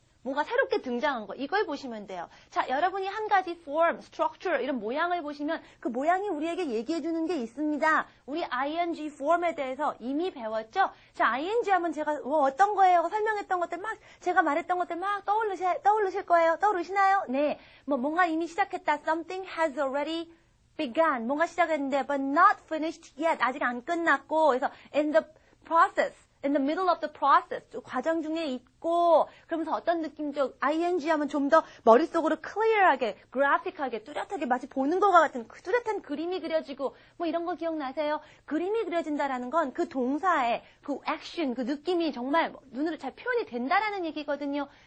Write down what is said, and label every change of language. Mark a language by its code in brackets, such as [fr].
[ko] 뭔가 새롭게 등장한 거 이걸 보시면 돼요. 자, 여러분이 한 가지 form, structure 이런 모양을 보시면 그 모양이 우리에게 얘기해 주는 게 있습니다. 우리 ing form에 대해서 이미 배웠죠? 자, ing 하면 제가 어떤 거예요? 설명했던 것들 막 제가 말했던 것들 막 떠오르실 거예요. 떠오르시나요? 네. 뭔가 이미 시작했다. [en] Something has already begun. [ko] 뭔가 시작했는데 [en] but not finished yet. [ko] 아직 안 끝났고 그래서 [en] in the process. in the middle of the process, [ko] 과정 중에 있고, 그러면서 어떤 느낌적, ing 하면 좀 더 머릿속으로 clear하게, graphic하게, 뚜렷하게 마치 보는 것과 같은 그 뚜렷한 그림이 그려지고, 이런 거 기억나세요? 그림이 그려진다라는 건 그 동사의 그 action, 그 느낌이 정말 눈으로 잘 표현이 된다라는 얘기거든요.